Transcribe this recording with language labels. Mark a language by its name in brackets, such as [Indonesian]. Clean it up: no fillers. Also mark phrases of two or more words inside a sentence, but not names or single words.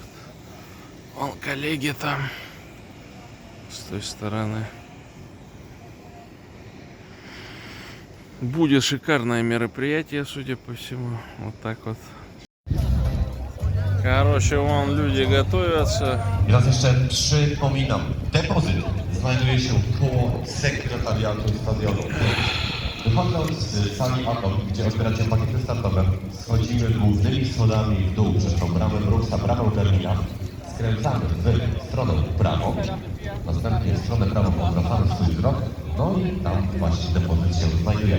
[Russian] Вон коллеги там с той стороны. Будет шикарное мероприятие, судя по всему. Вот так вот. Короче, вон люди готовятся. [Polish] I raz jeszcze przypominam, depozyt znajduje się koło sekretariatu stadionu. Wychodząc z sali Atom, gdzie odbieracie pakiety startowe, schodzimy głównymi schodami w dół przez tą bramę Bruksa, bramę Berlina. Skręcamy w stronę prawą, następnie w stronę prawą odwracamy swój wzrok, no i tam właśnie depozyt się znajduje.